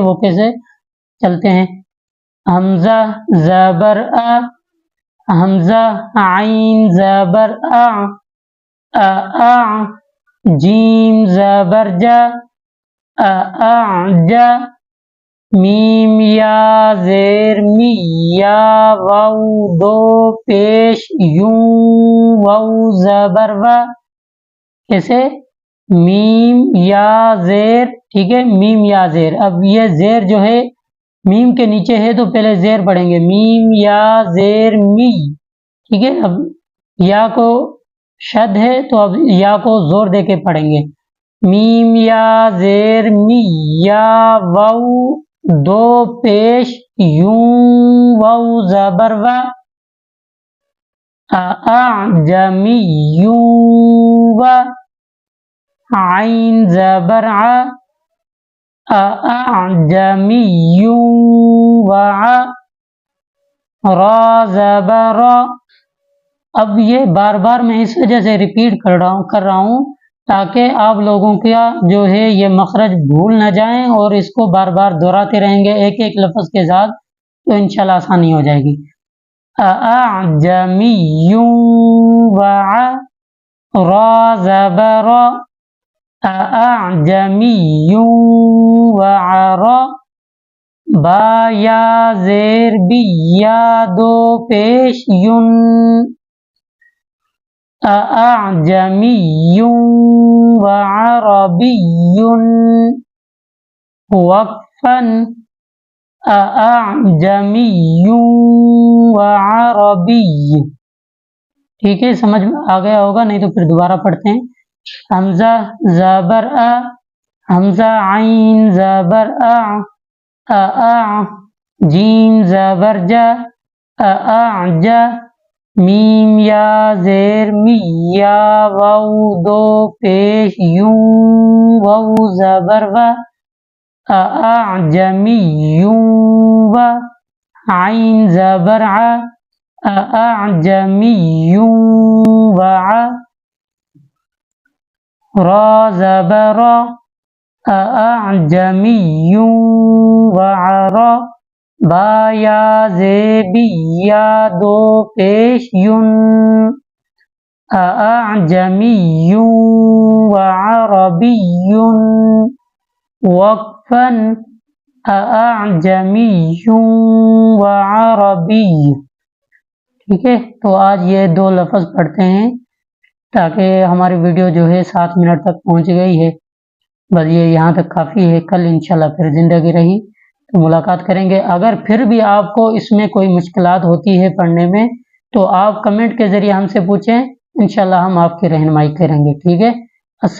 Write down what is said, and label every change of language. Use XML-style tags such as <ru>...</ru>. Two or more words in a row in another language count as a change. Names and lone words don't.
<ur>وہ کیسے؟ چلتے ہیں، حمزہ زبر ا، حمزہ عین زبر ا، جیم زبر جا، جا، میم یا زیر می، یا واو دو پیش یوں، واو زبر و، کیسے؟ میم یا زیر، ٹھیک ہے، میم یا زیر۔ اب یہ زیر جو ہے میم کے نیچے ہے تو پہلے زیر پڑھیں گے، میم یا زیر می، ٹھیک ہے۔ اب یا کو شد ہے تو اب یا کو زور دے کے پڑھیں گے، میم یا زیر می، یا واو دو پیش یوں، واو زبر و، اعجمی یوں و، عین زبر ع،</ur> <ar>أأعجمي وعرى</ar> <ur>زبر. اب یہ بار بار میں اس وجہ سے ریپیٹ کر رہا ہوں تاکہ آپ لوگوں کا جو ہے یہ مخرج بھول نہ جائیں اور اس کو بار بار دہراتے رہیں گے ایک ایک لفظ کے ساتھ، تو انشاءاللہ آسانی ہو جائے گی.</ur> <ar>أأعجمي وعرى زبر. أأعجمي وعرى</ar> <ur>با یا زیر بی یا دو پیش یون.</ur> <ar>أأعجمي وعربي وقفا. أأعجمي وعربي.</ar> <ur>ٹھیک ہے، سمجھ آ گیا ہوگا، نہیں تو پھر دوبارہ پڑھتے ہیں. حمزہ زبر ا، حمزہ عین زبر ا، جیم زبر جا، اعجا، میم یا زیر می یا واو دو پیش یوں واو زبر و، اعجمی یوں و، عین زبر ع، اعجمی یوں و ع، را زبر، اعجمی و عرا، با یا زیبی یا دو پیش یون،</ur> <ar>اعجمی و عربی وقفا، اعجمی و عربی.</ar> <ur>ٹھیک ہے، تو آج یہ دو لفظ پڑھتے ہیں تاکہ ہماری ویڈیو جو ہے 7 منٹ تک پہنچ گئی ہے. بس یہ یہاں تک کافی ہے. کل انشاءاللہ پھر زندگی رہی تو ملاقات کریں گے. اگر پھر بھی آپ کو اس میں کوئی مشکلات ہوتی ہے پڑھنے میں تو آپ کمنٹ کے ذریعے ہم سے پوچھیں، انشاءاللہ ہم آپ کی رہنمائی کریں گے.</ur>